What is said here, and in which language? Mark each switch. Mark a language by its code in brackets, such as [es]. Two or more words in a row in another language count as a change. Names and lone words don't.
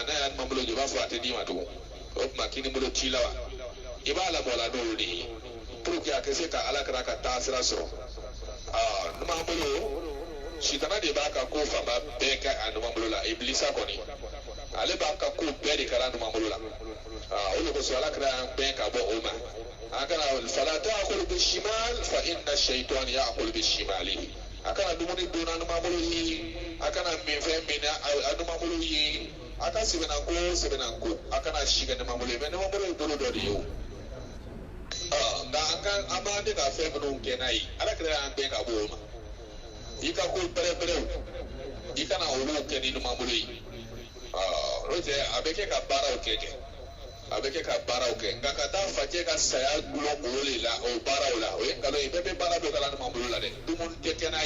[bm] n'a y'a ɲuman bolo jɔ i b'a fɔ a tɛ d'i ma tugun o tuma k'i ni bolo ci la wa i b'a lamɔ la n'o de ye [fr] pour que [bm] a ka se ka ala kɛra ka taa sira sɔrɔ ɲuman bolo sitana de b'a ka ko fanba bɛɛ kɛ a ɲuman bolo la ibilisa kɔni ale b'a ka ko bɛɛ de kɛra a ɲuman bolo la o de kosɔn ala kɛra y'an bɛn ka bɔ o ma an kana [ar] فلا تأكل بشمالك فإن الشيطان يأكل بشماله [bm] a kana dumuni dun a ɲuman bolo ye a kana min fɛn min na a ɲuman bolo ye a ka sɛbɛnako a kana si kɛ ɲuman bolo ye mais ɲuman bolo ye bolo dɔ de ye o nka an b'an de ka fɛn minnu kɛ n'a ye ala kɛra y'an bɛn ka bɔ o ma i ka ko bɛrɛbɛrɛw i kana olu kɛ ni ɲuman bolo ye n'o tɛ a bɛ kɛ ka baaraw kɛ nka ka taa facɛ ka saya gulɔ olu de la o baaraw la o ye nkalon ye bɛɛ bɛ baara dɔ kɛla ɲuman bolo la dɛ dumuni tɛ kɛ n'a